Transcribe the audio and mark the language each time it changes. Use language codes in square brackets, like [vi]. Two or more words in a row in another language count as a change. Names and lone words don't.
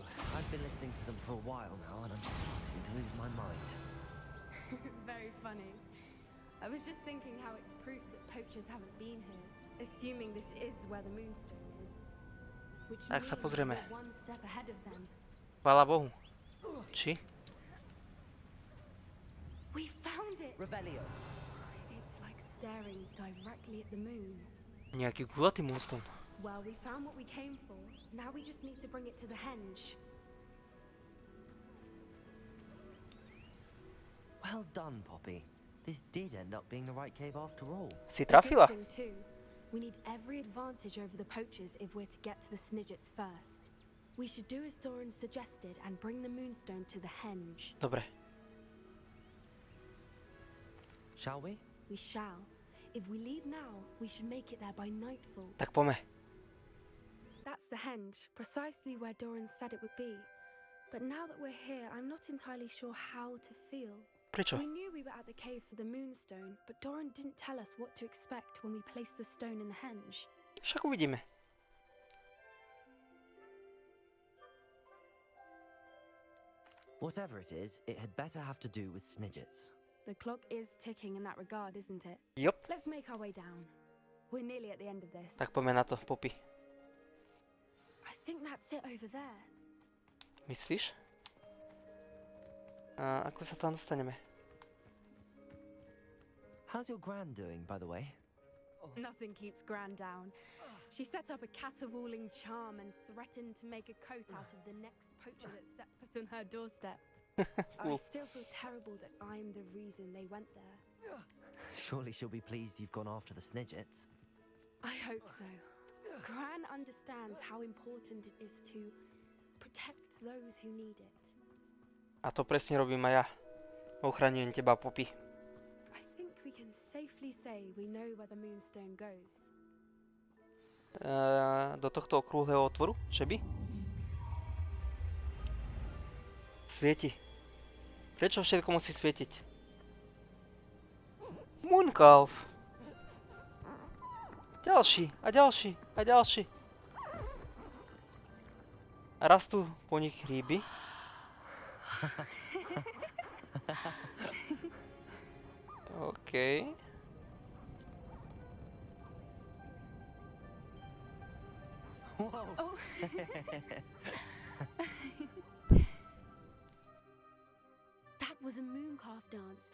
[en] I've been listening to them for a while now, and I'm starting to lose my mind. Very funny. I was just thinking how it's proof that poachers haven't been here, assuming this is where the Moonstone is. Which [sk] Tak sa [en] means [sk] pozrieme. [en] we're one step ahead of them. [sk] Chvála Bohu. Či? [en] We found it! Revelio. It's like staring directly at the moon. [sk] Nejaký gulatý moonstone. [en] Well, we found what we came for. Now we just need to bring it to the henge. Well done, Poppy. This did end up being the right cave after all. [sk] Si [en] A good [sk] trafila? [en] thing too. We need every advantage over the poachers if we're to get to the Snidgets first. We should do as Doran suggested and bring the Moonstone to the henge. [sk] Dobre. [en] Shall we? We shall. If we leave now, we should make it there by nightfall. [sk] Tak poďme. [en] That's the henge, precisely where Doran said it would be. But now that we're here, I'm not entirely sure how to feel. [sk] Prečo? [en] We knew we were at the cave for the Moonstone, but Doran didn't tell us what to expect when we placed the stone in the henge. [sk] Však uvidíme. [en] Whatever it is, it had better have to do with Snidgets. The clock is ticking in that regard, isn't it? [sk] Jop. [en] Let's make our way down. We're nearly at the end of this. [sk] Tak poďme na to, Poppy. [en] I think that's it over there. [sk] Myslíš? A ako sa tam dostaneme? [en] How's your gran doing, by the way? Nothing keeps Gran down. She set up a caterwauling charm and threatened to make a coat out of the next poacher that set foot on her doorstep. I Cool. still feel terrible that I'm the reason they went there. Surely she'll be pleased you've gone after the Snidgets. I hope so. Gran understands how important it is to protect those who need it. [sk] A to presne robím aj ja. Ochraňujem teba, Poppy. [en] I think we can safely say we know where the Moonstone goes. [sk] Do tohto okrúhleho otvoru? Že by? Svieti. Prečo všetko musí svietiť? Mooncalf. Ďalší, a ďalší, a ďalší. A rastú po nich ryby. OK. [en] Whoa! Oh. That was a Mooncalf dance.